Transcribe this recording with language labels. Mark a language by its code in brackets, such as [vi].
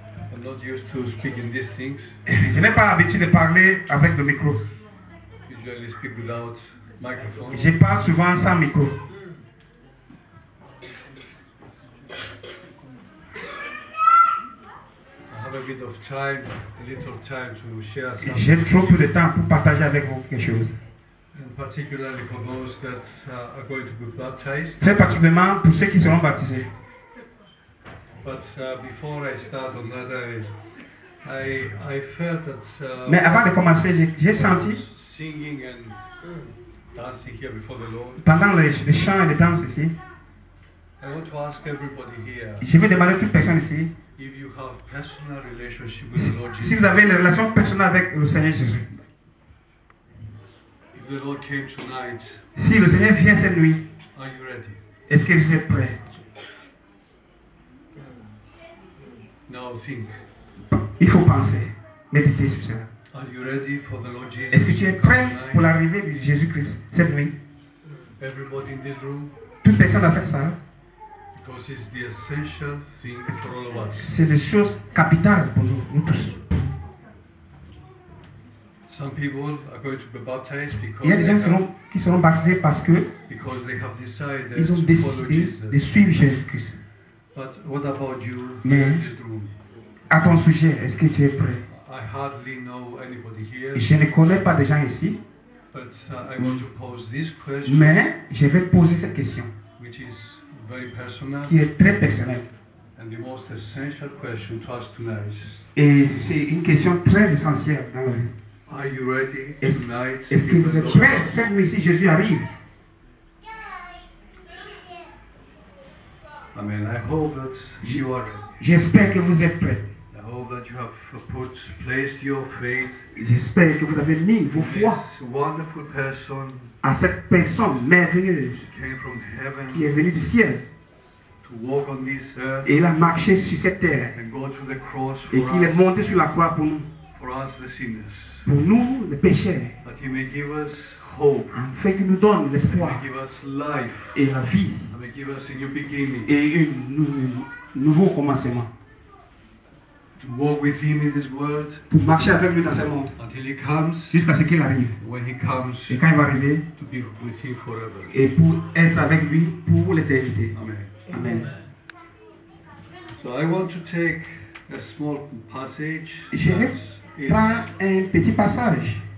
[en] I'm not used to speaking these things. [fr] Je n'ai pas l'habitude de parler avec le micro. [en] Usually speak without microphone. [fr] Je parle souvent sans micro. [en] I have a bit of time, a little time to share [fr] J'ai [en] something. [fr] trop peu de temps pour partager avec vous quelque chose. [en] And particularly for those that are going to be baptized. [fr] Très particulièrement pour ceux qui seront baptisés. [en] But before I start on that, I felt that [fr] Mais avant de commencer, j'ai senti, [en] singing and dancing here before the Lord. [fr] pendant les chants et les danses ici, [en] I want to ask everybody here [fr] je vais demander à toute personne ici, [en] if you have personal relationship with the Lord [fr] si [en] Jesus. [fr] vous avez une relation personnelle avec le Seigneur Jésus, [en] If the Lord came tonight, [fr] si le Seigneur vient cette nuit, [en] are you ready? [fr] est-ce que vous êtes prêts? [en] Now think. [fr] Il faut penser, méditer sur cela. [en] Are you ready for the Lord Jesus? [fr] Est-ce que tu es [en] to come [fr] prêt [en] tonight? [fr] pour l'arrivée de Jésus-Christ cette nuit? [en] Everybody in this room? [fr] Toute personne dans cette salle, [en] Because it's the essential thing for all of us. [fr] c'est des choses capitales pour nous tous. [en] Some people are going to be baptized [fr] Il y a des gens [en] because [fr] qui seront baptisés parce que [en] they have decided [fr] ils ont [en] to follow [fr] décidé [en] Jesus. [fr] de suivre Jésus-Christ. [en] But what about you [fr] Mais- [en] in this room? [fr] À ton sujet, est-ce que tu es prêt? [en] I hardly know anybody here, [fr] Je ne connais pas de gens ici, [en] but I want to pose this question, [fr] mais je vais te poser cette question [en] which is very personal [fr] qui est très personnelle. [en] and the most essential question to us tonight. [fr] Et c'est une question très essentielle dans la vie. [en] Are you ready [fr] Est-ce [en] tonight? [fr] est-ce que [en] if [fr] vous [en] the [fr] êtes [en] Lord [fr] prêts [en] comes? [fr] cette nuit si Jésus arrive? [en] Amen. I hope that you are ready. [fr] J'espère que vous êtes prêts. [en] I hope that you have placed your faith [fr] J'espère que vous avez mis vos [en] in [fr] foi [en] this wonderful person [fr] à cette personne merveilleuse [en] who came from [fr] qui est [en] heaven [fr] venue du ciel [en] to walk on this earth [fr] et il a marché sur cette terre [en] and go to the cross [fr] et qu'il est [en] for us, [fr] monté sur la croix pour [en] the sinners. [fr] nous les pécheurs, [en] That He may give us hope, [fr] afin qu'il nous donne [en] He may [fr] l'espoir [en] give us life, [fr] et la vie [en] He may give us a new beginning. [fr] et un nouveau commencement [en] To walk with Him in this world [fr] pour marcher avec lui dans ce monde [en] until He comes. [fr] jusqu'à ce qu'il arrive. [en] When He comes, [fr] Et quand il va arriver, [en] to be with Him forever. [fr] et pour être avec lui pour l'éternité. [en] Amen. [fr] Amen. [en] So I want to take a small passage. [fr] Je vais prendre un petit passage.